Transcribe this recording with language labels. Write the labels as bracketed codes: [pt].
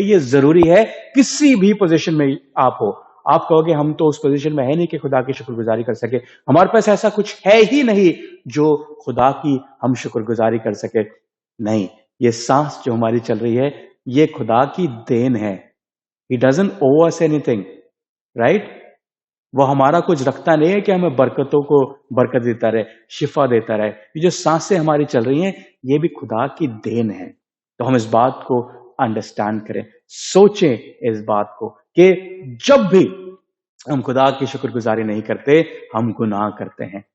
[hi] ये जरूरी है, किसी भी पोजीशन में आप हो। आप कहोगे हम तो उस पोजीशन में है नहीं कि खुदा की शुक्रगुजारी कर सके, हमारे पास ऐसा कुछ है ही नहीं जो खुदा की हम शुक्रगुजारी कर सके। नहीं, ये सांस जो हमारी चल रही है, ये खुदा की देन है। [en] He doesn't owe us anything, right? [hi] वो हमारा कुछ रखता नहीं है कि हमें बरकतों को बरकत देता रहे, शिफा देता रहे। ये जो सांसें हमारी चल रही हैं, ये भी खुदा की देन है। तो हम इस बात को अंडरस्टैंड करें, सोचें इस बात को कि जब भी हम खुदा की शुक्रगुजारी नहीं करते, हम गुनाह करते हैं।